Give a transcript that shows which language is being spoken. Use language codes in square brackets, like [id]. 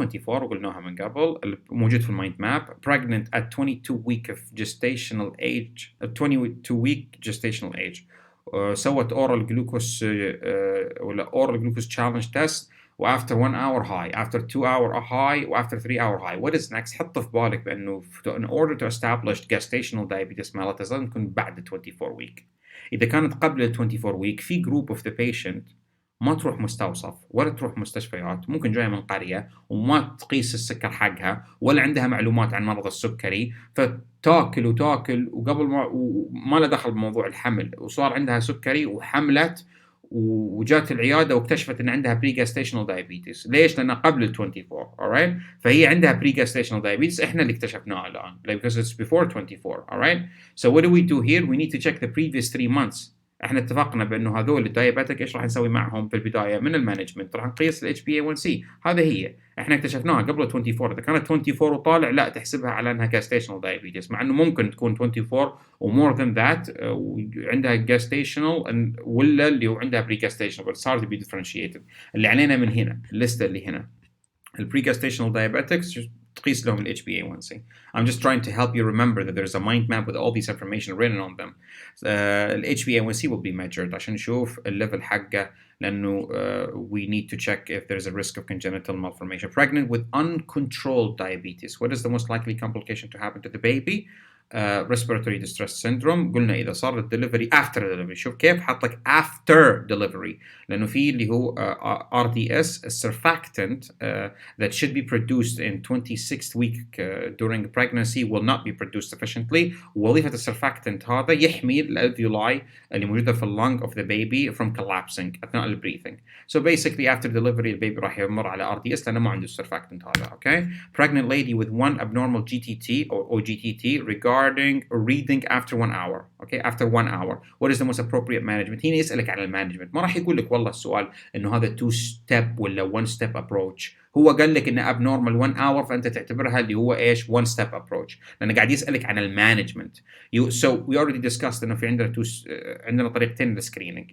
[ar] 24 وقلناها من قبل موجود في المايند ماب. [en] Pregnant at 22 week of gestational age 22 week gestational age. سوت oral glucose ولا oral glucose challenge test وafter 1 hour high, after 2 hour high وafter 3 hour high. What is next؟ [ar] حط في بالك بأنه [en] in order to establish gestational diabetes mellitus [ar] لازم تكون بعد [en] 24 week. [ar] إذا كانت قبل 24 week في [en] group of the patient [ar] ما تروح مستوصف ولا تروح مستشفيات، ممكن جاية من قرية وما تقيس السكر حقها ولا عندها معلومات عن مرض السكري، فتاكل وقبل ما له دخل بموضوع الحمل وصار عندها سكري وحملت وجات العيادة واكتشفت ان عندها pre-gestational diabetes. ليش؟ لأنها قبل ال 24. [en] alright؟ فهي عندها pre-gestational diabetes [ar] احنا اللي اكتشفناه الآن [en] because it's before 24. alright؟ So what do we do here? We need to check the previous 3 months. [ar] احنا اتفقنا بانه هذول الدايابيتك ايش راح نسوي معهم في البدايه من المانجمنت؟ راح نقيس الاتش بي اي 1 سي. هذا هي احنا اكتشفناها قبل 24. اذا كانت 24 وطالع لا تحسبها على انها جاستيشنال دايابيتس، مع انه ممكن تكون 24 ومور ذان ذات وعندها جاستيشنال ولا اللي هو عندها بري جاستيشنال، بس صار بي ديفرنشيتد. اللي علينا من هنا الليسته اللي هنا البري جاستيشنال دايابيتكس تقيس لهم ال HbA1c. [en] I'm just trying to help you remember that there's a mind map with all these information written on them. ال HbA1c will be measured [ar] عشان نشوف الليفل حقه لأنه [en] we need to check if there's a risk of congenital malformation. Pregnant with uncontrolled diabetes, what is the most likely complication to happen to the baby? Respiratory distress syndrome. [ar] قلنا إذا صار [en] delivery after delivery. [ar] شوف كيف حط لك [en] after delivery لأنه في اللي هو RDS surfactant that should be produced in 26th week during pregnancy will not be produced sufficiently. [ar] وظيفة السرفاكتنت هذا يحمي الالفيولاي اللي موجودة في اللung [en] of the baby from collapsing [ar] أثناء البريثنج. [en] So basically after delivery [ar] البيبي راح يمر على RDS لأنه ما عنده السرفاكتنت هذا. [en] Okay. Pregnant lady with one abnormal GTT or OGTT regarding reading after 1 hour. Okay, after 1 hour. What is the most appropriate management? [ar] هنا يسألك عن المانجمنت، ما راح يقول لك والله السؤال إنه هذا 2 step ولا 1 step approach. هو قال لك إنه abnormal 1 hour فأنت تعتبرها اللي هو إيش 1 step approach، لأنه قاعد يسألك عن المانجمنت. [en] So we already discussed [ar] إنه في عندنا طريقتين للسكرينينج.